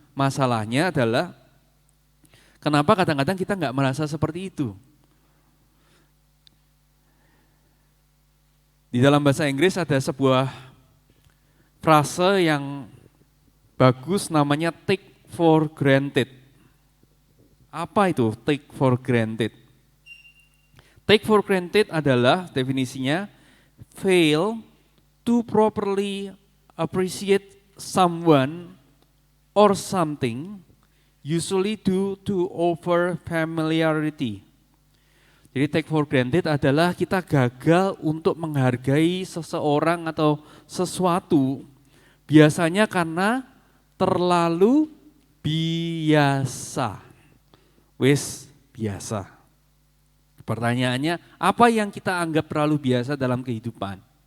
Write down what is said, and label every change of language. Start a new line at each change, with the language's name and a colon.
Indonesian: Masalahnya adalah, kenapa kadang-kadang kita nggak merasa seperti itu? Di dalam bahasa Inggris ada sebuah frase yang bagus namanya take for granted. Apa itu take for granted?
English: Take for granted
Indonesian: adalah definisinya
English: fail to properly appreciate someone or something usually due to over familiarity.
Indonesian: Jadi take for granted adalah kita gagal untuk menghargai seseorang atau sesuatu biasanya karena terlalu biasa. Wis biasa. Pertanyaannya, apa yang kita anggap terlalu biasa dalam kehidupan?